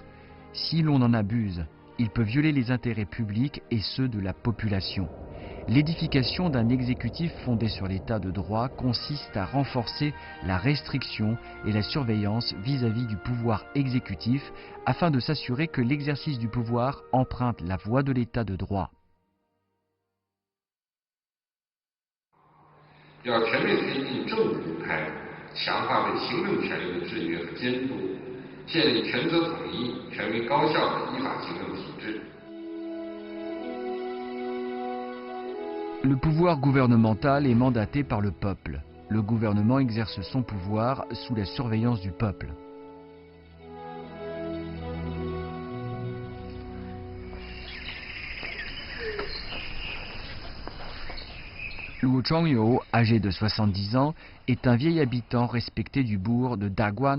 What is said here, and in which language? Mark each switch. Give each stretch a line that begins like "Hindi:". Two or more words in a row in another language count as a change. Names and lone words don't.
French: Si l'on en abuse, il peut violer les intérêts publics et ceux de la population. L'édification d'un exécutif fondé sur l'état de droit consiste à renforcer la restriction et la surveillance vis-à-vis du pouvoir exécutif afin de s'assurer que l'exercice du pouvoir emprunte la voie de l'état de droit.
Chinese: 要全面推进政府动态，强化对行政权力的制约和监督，建立权责统一、权威高效的依法行政体制。
French: Le pouvoir gouvernemental est mandaté par le peuple. Le gouvernement exerce son pouvoir sous la surveillance du peuple. Luo Chongyou, âgé de 70 ans, est un vieil habitant respecté du bourg de Daguan.